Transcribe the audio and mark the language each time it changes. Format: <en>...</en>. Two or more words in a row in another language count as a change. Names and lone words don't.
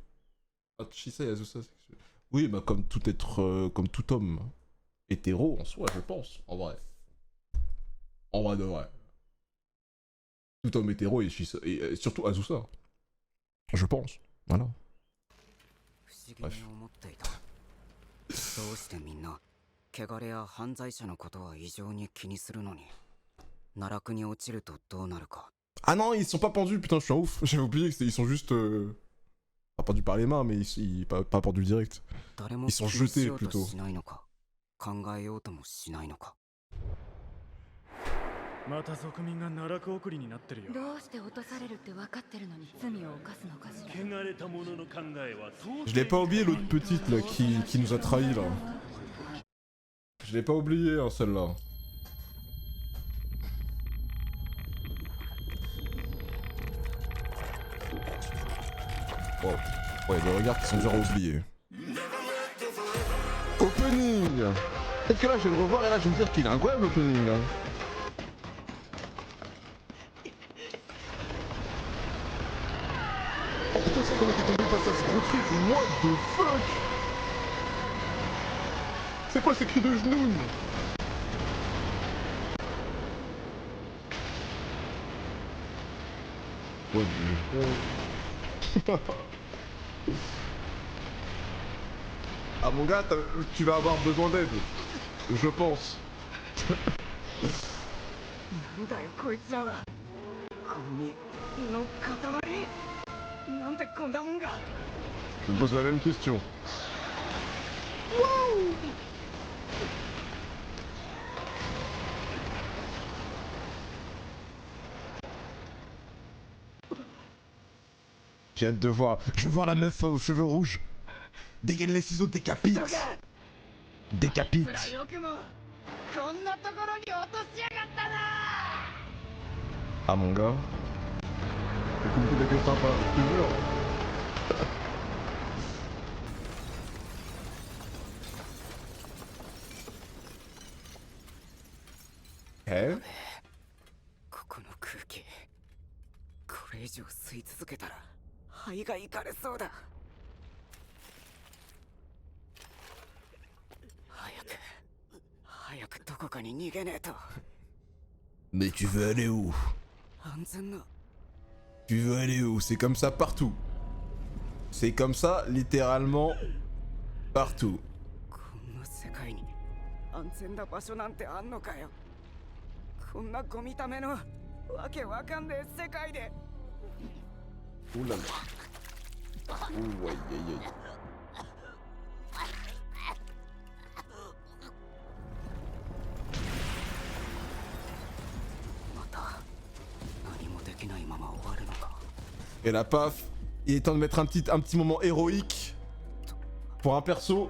<fr>Chisa et Azusa. Oui, bah comme tout être... comme tout homme hétéro, en soi, je pense. En vrai. En vrai de vrai. Tout homme hétéro et Chisa... Et surtout Azusa. Je pense. Voilà. Bref.</fr> <ja>どうしてみんな汚れや犯罪者のことは異常に気にするのに奈落に落ちるとどうなるか。</ja> <fr>Ah non, ils sont pas pendus, putain, je suis un ouf. J'avais oublié qu'ils sont juste... Pas pendus par les mains, mais pas pendus direct. Ils sont jetés, plutôt.</fr> <ja>考えようともしないのか。また族民が奈落送りになってるよ。どうして落とされるって分かってるのに罪を犯すのかしら。汚れた者の考えは</ja> <fr>Je l'ai pas oublié, l'autre petite, là, qui nous a trahis, là. Je l'ai pas oublié, hein, celle-là. Wow. Ouais, des regards qui sont durs à oublier. Opening. Peut-être que là, je vais le revoir et là, je vais me dire qu'il est incroyable, l'opening, là. Oh putain, c'est comment t'es tombé face à ce gros truc?</fr> <en>What the fuck?</en> <fr>C'est quoi ces cris de genoux? Ouais, mais... Ah mon gars, tu vas avoir besoin d'aide. Je pense.</fr> <ja>なんだよこいつらは。ゴミの塊。なんでこんなもんが。</ja> <fr>Je me pose la même question. J'ai hâte de voir. Je veux voir la meuf aux cheveux rouges. Dégaine les ciseaux, décapite. Décapite. Ah mon gars. Le comité d'accueil sympa, je te jure. Eh?</fr> <ja>ここの空気これ以上吸い続けたら肺がいかれそうだ。早くどこかに逃げねえと。</ja> <fr>Mais tu veux aller où?</fr> <ja>安全な。</ja> <fr>Tu veux aller où? C'est comme ça partout. C'est comme ça littéralement partout.</fr> <ja>こんな世界に安全な場所なんてあんのかよ。こんなゴミためのわけわかんねえ世界で。</ja> <fr>Ouh là là. Ouh, aïe aïe aïe. Et la paf, il est temps de mettre un petit moment héroïque pour un perso.</fr>